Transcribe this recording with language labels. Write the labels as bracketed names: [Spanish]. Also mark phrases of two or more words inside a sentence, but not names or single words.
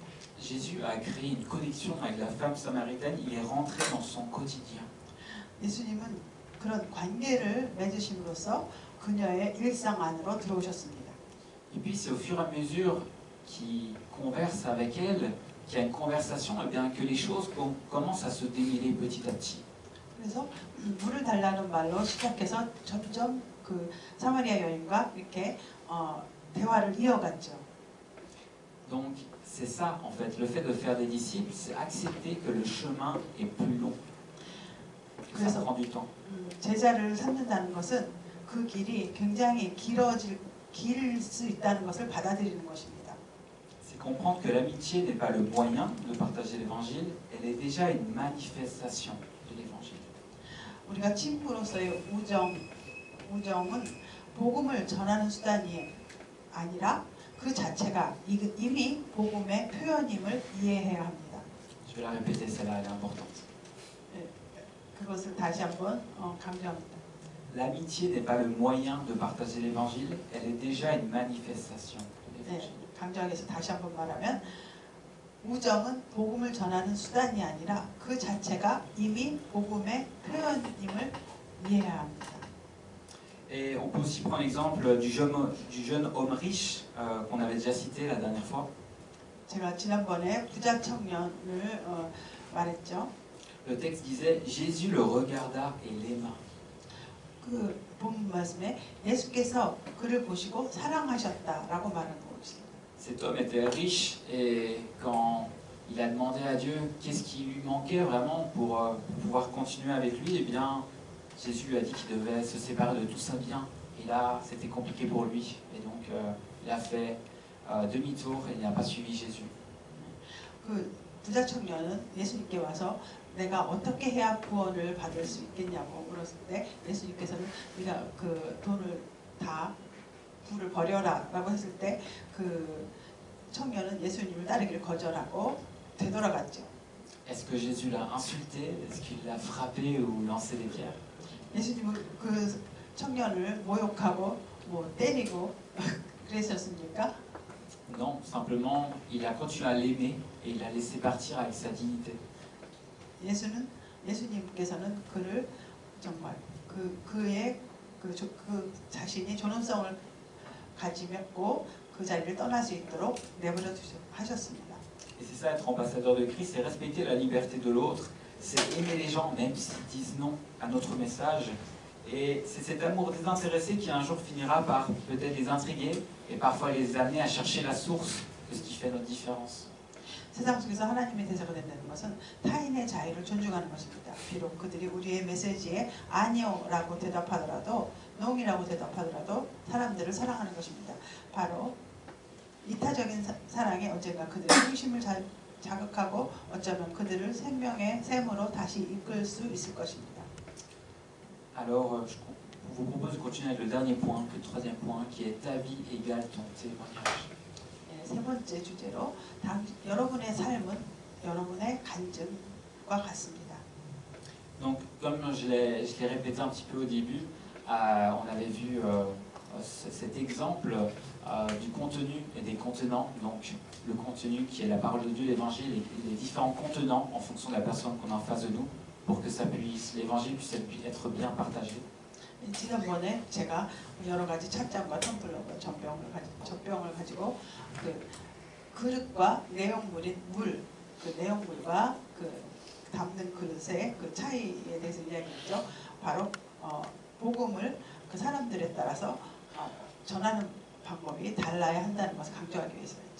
[French] Jésus a créé une connexion avec la femme samaritaine, il est rentré dans son quotidien. [Korean] 예수님은 그런 관계를 맺으심으로써 그녀의 일상 안으로 들어오셨습니다. [French] Et puis c'est au fur et à mesure qu'il converse avec elle, qu'il y a une conversation, et bien que les choses commencent à se démêler petit à petit. [Korean] 그래서 물을 달라는 말로 시작해서 점점 그 사마리아 여인과 이렇게 대화를 이어갔죠. [French] Donc c'est ça en fait, le fait de faire des disciples, c'est accepter que le chemin est plus long, que ça prend du temps. [Korean] 제자를 삼는다는 것은 그 길이 굉장히 길 수 있다는 것을 받아들이는 것입니다. [French] C'est comprendre que l'amitié n'est pas le moyen de partager l'évangile, elle est déjà une manifestation de l'évangile. [Korean] 우리가 친구로서의 우정은 복음을 전하는 수단이 아니라 그 자체가 이미 복음의 표현임을 이해해야 합니다. [French] Je vais la répéter, celle-là, elle est importante. [Korean] 그것을 다시 한번 강조합니다. [French] L'amitié n'est pas le moyen de partager l'évangile, elle est déjà une manifestation de l'évangile. [Korean] 강조하기 위해서 다시 한번 말하면 우정은 복음을 전하는 수단이 아니라 그 자체가 이미 복음의 표현임을 이해해야 합니다. [French] Et on peut aussi prendre l'exemple du jeune homme riche qu'on avait déjà cité la dernière fois. [Korean] 제가 지난번에 부자 청년을 말했죠. [French] Le texte disait Jésus le regarda et l'aima. [Korean] 그 본 말씀에 예수께서 그를 보시고 사랑하셨다라고 말하는 것입니다. [French] Cet homme était riche et quand il a demandé à Dieu qu'est-ce qui lui manquait vraiment pour pouvoir continuer avec lui, eh bien Jésus lui a dit qu'il devait se séparer de tout ça bien. Et là, c'était compliqué pour lui. Et donc, il a fait demi-tour et il n'a pas suivi Jésus. [Korean] 그 부자 청년은 예수님께 와서 내가 어떻게 해야 구원을 받을 수 있겠냐고 물었을 때 예수님께서는 네가 그 돈을 다 부를 버려라라고 했을 때 그 청년은 예수님을 따르기를 거절하고 되돌아갔죠. [French] Est-ce que Jésus l'a insulté? Est-ce qu'il l'a frappé ou lancé des pierres? [Korean] 예수님은 그 청년을 모욕하고 뭐 때리고 그랬었습니까? [French] Non, simplement, il a continué à l'aimer et il l'a laissé partir avec sa dignité. [Korean] 예수님께서는 그를 정말 그의 그 자신이 존엄성을 가지고 그 자리를 떠날 수 있도록 내버려 하셨습니다. [French] Et c'est ça être ambassadeur de Christ, c'est respecter la liberté de l'autre, c'est aimer les gens même s'ils disent non à notre message. Et c'est cet amour désintéressé qui un jour finira par peut-être les intriguer et parfois les amener à chercher la source de ce qui fait notre différence. [Korean] 세상 속에서 하나님의 대사가 된다는 것은 타인의 자유를 존중하는 것입니다. 비록 그들이 우리의 메시지에 아니요라고 대답하더라도 농이라고 대답하더라도 사람들을 사랑하는 것입니다. 바로 이타적인 사랑이 언젠가 그들의 중심을 자극하고 어쩌면 그들을 생명의 샘으로 다시 이끌 수 있을 것입니다. [French] Alors, je vous propose de continuer avec le dernier point, le troisième point, qui est ta vie égale ton témoignage. [Korean] 세 번째 주제로 여러분의 삶은 여러분의 간증과 같습니다. [French] Donc, comme je l'ai répété un petit peu au début, on avait vu cet exemple du contenu et des contenants. Donc, le contenu qui est la parole de Dieu, l'évangile, et les différents contenants en fonction de la personne qu'on a en face de nous, pour que l'évangile puisse être bien partagé. [Korean] 지난번에 제가 여러 가지 찻잔과 텀블러와 젖병을 가지고 그 그릇과 내용물인 그 내용물과 그 담는 그릇의 그 차이에 대해서 이야기했죠. 바로 복음을 그 사람들에 따라서 전하는 방법이 달라야 한다는 것을 강조하기 위해서였죠.